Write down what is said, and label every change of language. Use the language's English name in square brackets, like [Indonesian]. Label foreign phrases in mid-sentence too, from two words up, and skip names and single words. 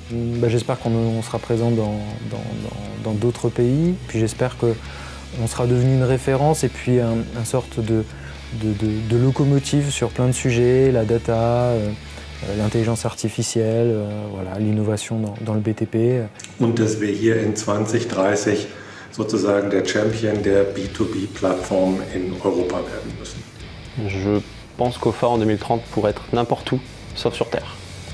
[French] J'espère qu'on sera présent dans d'autres pays, puis j'espère qu'on sera devenu une référence et puis une sorte de locomotive sur plein de sujets, la data, l'intelligence artificielle, voilà, l'innovation dans le BTP. [German] Und dass wir hier in 2030 sozusagen der Champion der B2B-Plattform in Europa werden müssen. [French] Je pense qu'OFA en 2030 pourrait être n'importe où, sauf sur Terre.